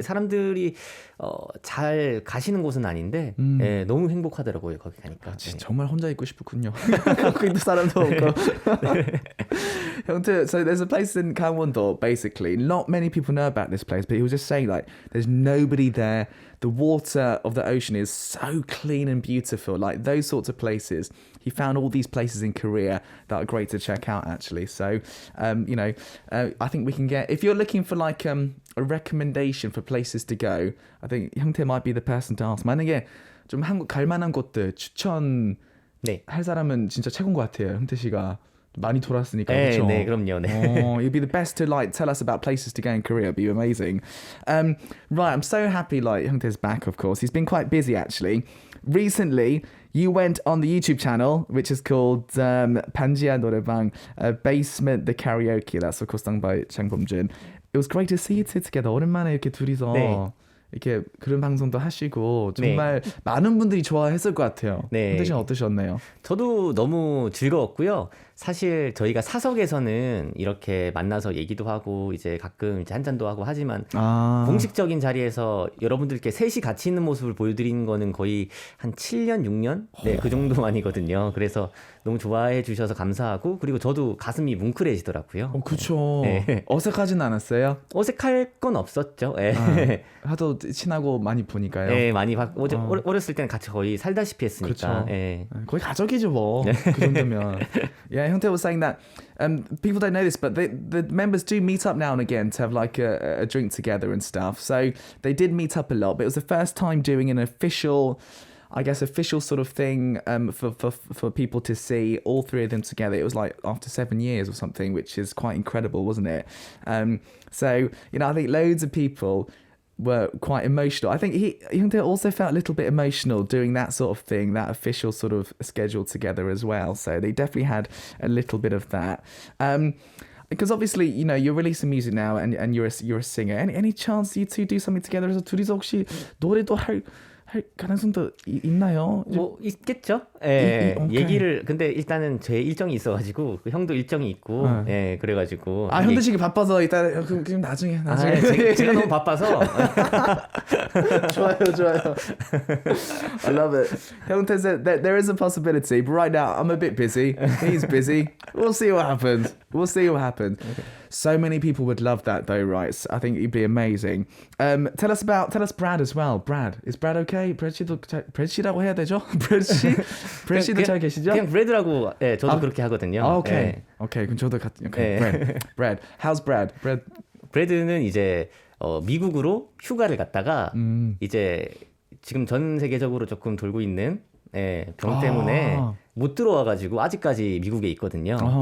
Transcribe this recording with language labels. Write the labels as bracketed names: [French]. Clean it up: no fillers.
[Korean] 사람들이 잘 가시는 곳은 아닌데 너무 행복하더라고요 거기 가니까. 정말 혼자 있고 싶었군요. 거기도 사람도 없고. [English] So there's a place in Gangwon-do, basically. Not many people know about this place, but he was just saying like there's nobody there. The water of the ocean is so clean and beautiful. Like those sorts of places. He found all these places in Korea that are great to check out actually. So, I think we can get, if you're looking for like a recommendation for places to go, I think hyungtae might be the person to ask. [Korean] 만약에 좀 한국 갈 만한 곳들 추천할 사람은 진짜 최고인 것 같아요. hyungtae 씨가 많이 돌았으니까 네, 그렇죠. 네, 그럼요. 네. [English] You'd be the best to like tell us about places to go in Korea. It'd be amazing. Right, I'm so happy like hyungtae's back. Of course, he's been quite busy actually. Recently, you went on the YouTube channel, which is called 반지하 노래방, Basement the Karaoke. That's of course done by Chang Bum-jun. It was great to see you two together. [Korean] 오랜만에 이렇게 둘이서 네. 이렇게 그런 방송도 하시고 정말 많은 분들이 좋아했을 것 같아요. 네. hyungtae 씨는 어떠셨나요? 저도 너무 즐거웠고요. 사실 저희가 사석에서는 이렇게 만나서 얘기도 하고 이제 가끔 이제 한 잔도 하고 하지만 공식적인 자리에서 여러분들께 셋이 같이 있는 모습을 보여드리는 거는 거의 한 7년, 6년? 네, 그 정도만이거든요. 그래서 너무 좋아해 주셔서 감사하고 그리고 저도 가슴이 뭉클해지더라고요. 그렇죠. 네. 어색하진 않았어요? 어색할 건 없었죠. 네. 하도 친하고 많이 보니까요. 네, 많이 어렸을 때는 같이 거의 살다시피 했으니까. 그렇죠. 네. 거의 가족이죠 뭐. 그 정도면. [English] Yeah, hyungtae was saying that people don't know this, but the members do meet up now and again to have like a drink together and stuff. So they did meet up a lot, but it was the first time doing an official, I guess, official sort of thing for people to see all three of them together. It was like after 7 years or something, which is quite incredible, wasn't it? So, you know, I think loads of people were quite emotional. I think hyungtae also felt a little bit emotional doing that sort of thing, that official sort of schedule together as well. So they definitely had a little bit of that. Because obviously, you know, you're releasing music now and you're a singer. Any chance you two do something together? [Korean] 그래서 둘이서 혹시 노래도 할 가능성도 있나요? 뭐 있겠죠. 예. 오케이. 얘기를 근데 일단은 제 일정이 있어가지고 그 형도 일정이 있고, 예, 그래가지고. 현대 씨가 바빠서 일단 그럼 나중에. 제가 너무 바빠서. 좋아요. [English] I love it. 형태 said that there is a possibility, but right now I'm a bit busy. He's busy. We'll see what happens. Okay. So many people would love that though, right? So I think it'd be amazing. Tell us Brad as well. Brad, is Brad okay? [Korean] 브래드 씨라고 해야 되죠? 브래드 씨도 잘 계시죠? 그냥 브래드라고, 예, 저도 그렇게 하거든요. 오케이. 예. 오케이. 그럼 저도 Brad. [English] How's Brad? [Korean] 브래드는 이제 미국으로 휴가를 갔다가 이제 지금 전 세계적으로 조금 돌고 있는 병 때문에 못 들어와가지고 아직까지 미국에 있거든요.